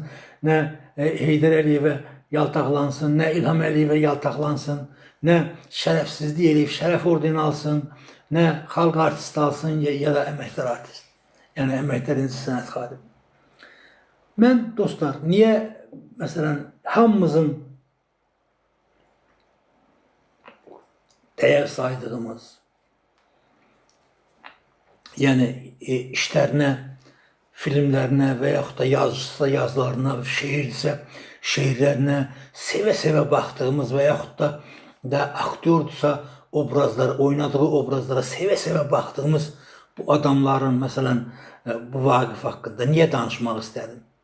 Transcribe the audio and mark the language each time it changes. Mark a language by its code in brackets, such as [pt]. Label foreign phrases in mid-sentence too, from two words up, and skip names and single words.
[az] Nə Heydər Əliyevə yaltaqlansın, nə İlham Əliyevə yaltaqlansın, nə şərəfsizlik eləyib şərəf ordeni alsın, nə xalq artisti alsın ya da əməkdar artist. Yəni əməkdar sənət xadimi. Mən dostlar, niyə məsələn hamımızın [tr] değer saydığımız, yani işlerine, filmlerine veya da yazısı yazılarına, şehirse şehirlerine seve-seve baktığımız veya da aktördürsə obrazlar, oynadığı obrazlara seve-seve baktığımız bu adamların mesela bu Vaqif hakkında niye danışmak istedim?